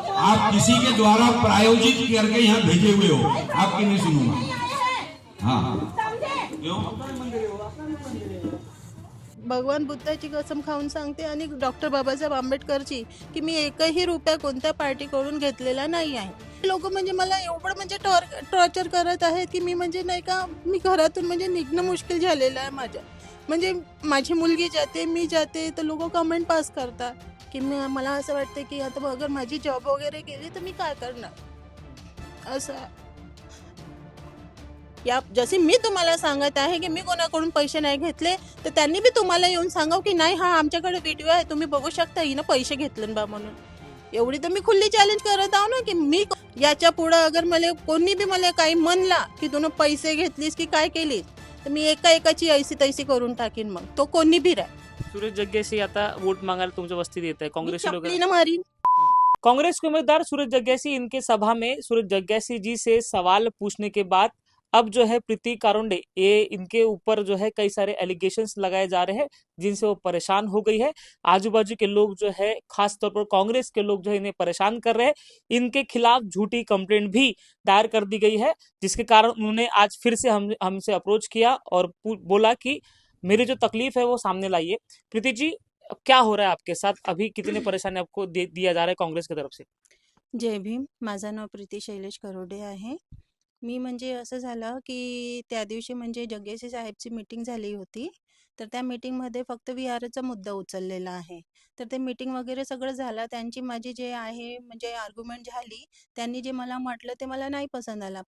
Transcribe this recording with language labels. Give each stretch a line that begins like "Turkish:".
Hindi: आप किसी के द्वारा प्रायोजित करके यहाँ भेजे हुए हो, आपकी नहीं सुनूंगा। हाँ क्यों?
Marathi: भगवान बुद्धाची कसम खाऊन सांगते आणि डॉक्टर बाबासाहेब आंबेडकरची की मी एकही रुपया कोणत्या पार्टीकडून घेतलेला नाही आहे। लोक म्हणजे मला एवढं म्हणजे टॉर्चर करत आहेत की मी म्हणजे नाही का, मी घरातून म्हणजे निघणं मुश्किल झालेलं आहे माझ्या। म्हणजे माझी मुलगी जाते, मी जाते, तर लोक कमेंट पास करतात की मला असं वाटतं की आता अगर माझी जॉब वगैरे गेली तर मी काय करणार असं। या जसे मी तुम्हाला सांगत आहे की मी कोणाकडून पैसे नाही घेतले, तर त्यांनी बी तुम्हाला येऊन सांगाव की नाही हा आमच्याकडे व्हिडिओ आहे, तुम्ही बघू शकता हिनं पैसे घेतले बा म्हणून। एवढी तर मी खुल्ली चॅलेंज करत आहो ना की मी याच्या पुढे अगर मला कोणी बी मला काही म्हणला की तू पैसे घेतलीस की काय केलीस, तर मी एकाची ऐसी तैसी करून टाकीन, मग तो कोणी भी राह। सूरज जग्यासी आता वोट मांगायला तुमच्या वस्तीत येत आहे, कांग्रेसी लोग मारीन।
Hindi: कांग्रेस के उम्मीदवार सूरज जग्यासी, इनके सभा में सूरज जग्यासी जी से सवाल पूछने के बाद अब जो है प्रीति कारोंडे, ये इनके ऊपर जो है कई सारे एलिगेशंस लगाए जा रहे हैं जिनसे वो परेशान हो गई है। आजू बाजू के लोग जो है, खास तौर पर कांग्रेस के लोग जो है इन्हें परेशान कर रहे हैं। इनके खिलाफ झूठी कंप्लेंट भी दायर कर दी गई है, जिसके कारण उन्होंने आज फिर से हमसे अप्रोच किया और बोला कि मेरी जो तकलीफ है वो सामने लाइए। प्रीति जी, क्या हो रहा है आपके साथ? अभी कितनी परेशानी आपको दिया जा रहा है कांग्रेस की तरफ से? जय भीम।
Marathi: माझं नाव प्रीती शैलेश करोडे आहे। मी म्हणजे असं झालं की त्या दिवशी म्हणजे जग्गेशी साहेबची मीटिंग झाली होती, तर त्या मीटिंगमध्ये फक्त विहाराचा मुद्दा उचललेला आहे। तर ते मीटिंग वगैरे सगळं झालं, त्यांची माझी जे आहे म्हणजे आर्ग्युमेंट झाली, त्यांनी जे मला म्हटलं ते मला नाही पसंत आला।